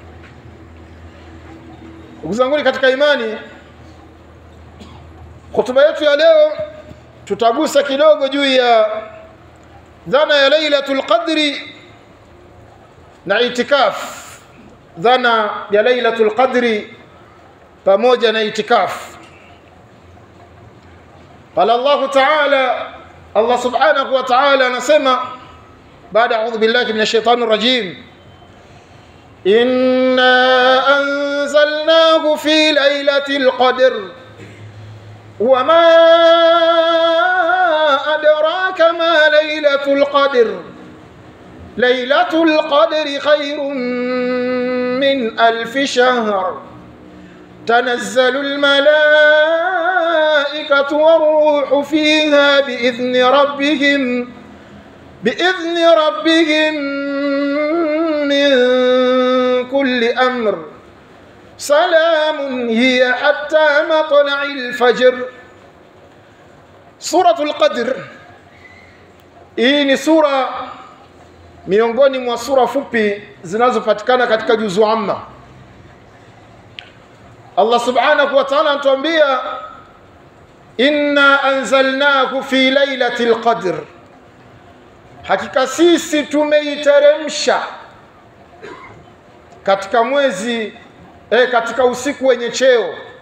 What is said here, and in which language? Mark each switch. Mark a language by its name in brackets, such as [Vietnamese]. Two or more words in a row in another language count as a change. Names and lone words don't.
[Swahili] Ndugu zangu katika imani, hotuba yetu ya leo tutagusa kidogo juu ya dhana ya Lailatul Qadri na itikaf. Dhana ya Lailatul Qadri pamoja na itikaf. [Arabic] قال الله تعالى، الله سبحانه وتعالى [Swahili] anasema baada [Arabic] أعوذ بالله من الشيطان الرجيم، إنا أنزلناه في ليلة القدر وما أدراك ما ليلة القدر ليلة القدر خير من ألف شهر تنزل الملائكة والروح فيها بإذن ربهم من كل أمر سلام هي حتى مطلع الفجر. سورة القدر [Swahili] hii ni sura miongoni mwa sura fupi zinazopatikana katika juzu amma. [Arabic] الله سبحانه وتعالى [Swahili] anatuambia, [Arabic] إنا أنزلناه في ليلة القدر, [Swahili] hakika sisi tumeiteremsha katika mwezi katika usiku wenye cheo.